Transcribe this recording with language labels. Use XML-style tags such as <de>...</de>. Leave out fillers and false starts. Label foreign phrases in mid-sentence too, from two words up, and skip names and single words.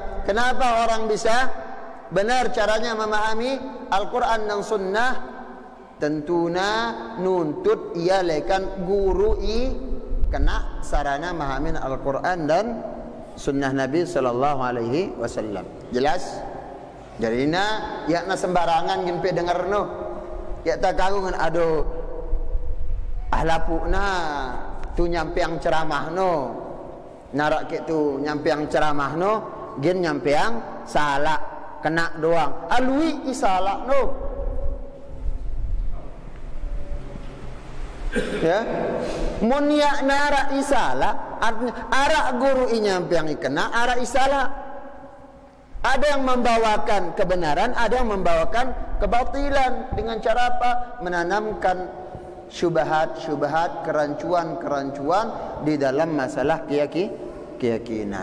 <id>Kenapa orang bisa benar caranya memahami Al-Quran dan Sunnah?</id> <sas>tentuna nuntut ia lekan guru i kena sarana mahamin Al-Quran dan sunnah Nabi</sas> <ar>sallallahu alaihi wasallam.</ar> <id>Jelas?</id> <sas>Jadi yakna sembarangan gimpe dengar no. Ya tak kagungan ado ahlapuna tu nyampeang ceramah no. Narak ke tu nyampeang ceramah no, gin nyampeang salah kena doang. Alui isalah no. Ya. Mun ya nara isalah, artinya arak guru nyampeang ikena, arak isalah.</sas> <id>Ada yang membawakan kebenaran, ada yang membawakan kebatilan. Dengan cara apa? Menanamkan syubhat-syubhat, kerancuan-kerancuan di dalam masalah keyakinan.</id>